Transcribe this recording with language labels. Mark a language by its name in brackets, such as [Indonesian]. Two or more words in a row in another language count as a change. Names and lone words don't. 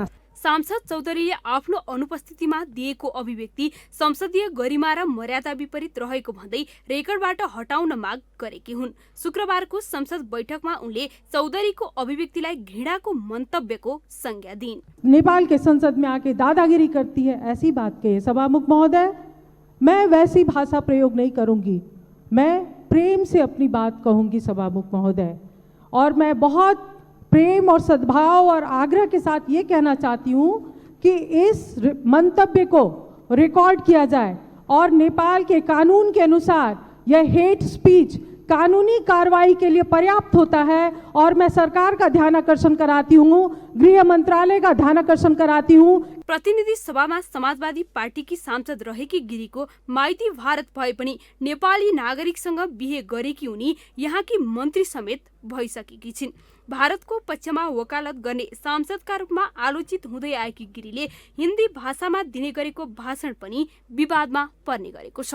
[Nepali] सांसद चौधरीले आफ्नो अनुपस्थितिमा दिएको अभिव्यक्ति संसदीय गरिमा र मर्यादा विपरीत रहेको भन्दै रेकर्डबाट हटाउन माग गरेकी हुन्। शुक्रबारको संसद बैठकमा उनले चौधरीको अभिव्यक्तिलाई घृणाको मन्तव्यको संज्ञा दिइन्। [Hindi] नेपाल के संसद में आके दादागिरी करती है, ऐसी बात कही सभामुख महोदय, मैं वैसी भाषा प्रयोग नहीं करूंगी। मैं प्रेम से अपनी बात कहूंगी सभामुख महोदय, और मैं बहुत प्रेम और सद्भाव और आग्रह के साथ ये कहना चाहती हूँ कि इस मंतव्य को रिकॉर्ड किया जाए और नेपाल के कानून के अनुसार यह [English] hate speech [Hindi] कानूनी कार्रवाई के लिए पर्याप्त होता है। और मैं सरकार का ध्यान आकर्षण कराती हूँ, गृह मंत्रालय का ध्यान आकर्षण कराती हूँ। [Nepali] प्रतिनिधि सभामा समाजवादी पार्टीकी सांसद रहेकी गिरीको माइती भारत भए पनि नेपाली नागरिकसँग बिहे गरेकी उनी यहाँकी मन्त्री समेत भइसकेकी छिन्। भारतको पक्षमा वकालत गर्ने सांसदका रूपमा आलोचित हुँदै आएकी गिरीले हिन्दी भाषामा दिने गरेको भाषण पनि विवादमा पर्ने गरेको छ।